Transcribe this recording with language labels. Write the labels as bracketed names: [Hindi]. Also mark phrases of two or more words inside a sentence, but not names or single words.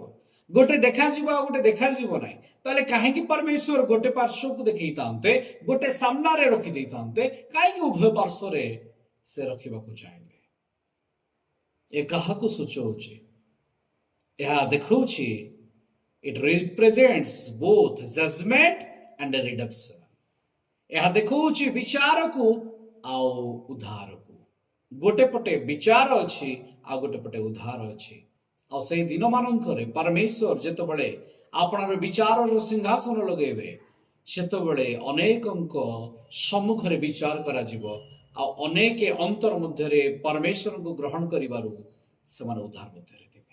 [Odia] ଗୋଟେ ଦେଖାଯିବ ଆଉ ଗୋଟେ ଦେଖାଯିବ ନାହିଁ। ତାହେଲେ କାହିଁକି ପରମେଶ୍ୱର ଗୋଟେ ପାର୍ଶ୍ୱକୁ ଦେଖେଇଥାନ୍ତେ, ଗୋଟେ ସାମ୍ନାରେ ରଖିଦେଇଥାନ୍ତେ? କାହିଁକି ଉଭୟ ପାର୍ଶ୍ୱରେ ସେ ରଖିବାକୁ ଚାହିଁଲେ? ଏ କାହାକୁ ସୂଚଉଛି? ଏହା ଦେଖାଉଛି [English] it represents both judgment and redemption. [Odia] ଏହା ଦେଖାଉଛି ବିଚାରକୁ ଆଉ ଉଦ୍ଧାରକୁ। ଗୋଟେ ପଟେ ବିଚାର ଅଛି ଆଉ ଗୋଟେ ପଟେ ଉଦ୍ଧାର ଅଛି। ଆଉ ସେଇ ଦିନମାନଙ୍କରେ ପରମେଶ୍ୱର ଯେତେବେଳେ ଆପଣର ବିଚାରର ସିଂହାସନ ଲଗେଇବେ, ସେତେବେଳେ ଅନେକଙ୍କ ସମ୍ମୁଖରେ ବିଚାର କରାଯିବ ଆଉ ଅନେକ ଅନ୍ତର ମଧ୍ୟରେ ପରମେଶ୍ୱରଙ୍କୁ ଗ୍ରହଣ କରିବାରୁ ସେମାନେ ଉଦ୍ଧାର ମଧ୍ୟରେ ଥିବେ।